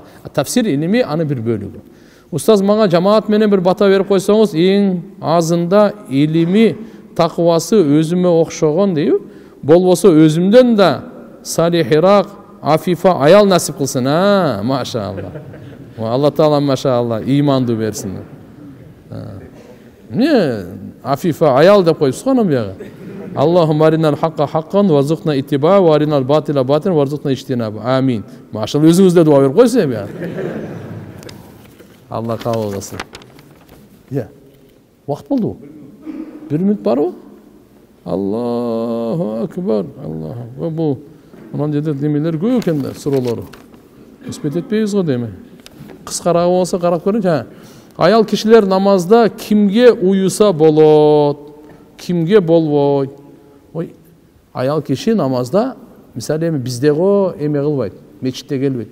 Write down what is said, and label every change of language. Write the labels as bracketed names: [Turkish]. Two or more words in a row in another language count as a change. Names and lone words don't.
[Kyrgyz] Тафсир илими аны бир бөлүгү. Устаз мага жамаат менен бир бата берип койсоңуз, эң азында илими таквасы өзүмө окшогон дейби. Болбосо өзүмдөн да салихирак, афифа аял насип кылсын. Машалла. Алла Таала машалла иманды берсин. Не афифа аял деп коюпсуз го бияга. [Arabic] اللهم أرنا الحق حقا وارزقنا اتباع وأرنا الباطل باطل وارزقنا اجتناب. [Kyrgyz] Амин. Машалла өзүңүздө дуа берип койсуз бияга. Алла кабыл кылсын. Вакыт болду. 1 мүнөт барбы? [Arabic] الله أكبر. الله. [Kyrgyz] Бул анан жерде демелер көп экен да, суроолору. Испет этпейбиз го деме. Кыскараак болсо карап көрүңүзчү. Аял кишилер намазда кимге уюса болот? Кимге болбойт? Ой, аял киши намазда, мисалы эми бизде го эме кылбайт, мечитте келбейт.